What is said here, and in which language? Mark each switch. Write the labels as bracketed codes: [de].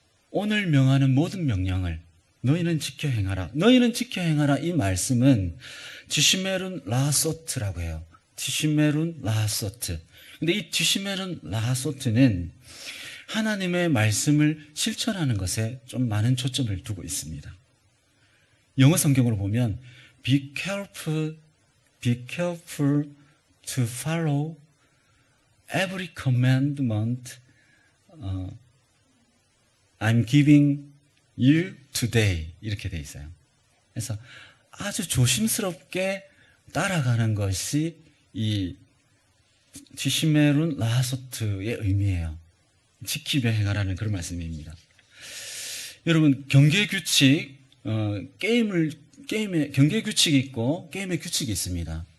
[ko] 오늘 명하는 모든 명령을 너희는 지켜 행하라. 너희는 지켜 행하라. 이 말씀은 티시메룬 라소트라고 해요. 티시메룬 라소트. 근데 이 티시메룬 라소트는 하나님의 말씀을 실천하는 것에 좀 많은 초점을 두고 있습니다. 영어 성경으로 보면 [en] be careful to follow every commandment I'm giving you today [ko] 이렇게 돼 있어요. 그래서 아주 조심스럽게 따라가는 것이 이 티시메룬 라소트의 의미예요. 지키며 행하라는 그런 말씀입니다. 여러분, 경계 규칙, 게임에 경계 규칙이 있고 게임의 규칙이 있습니다.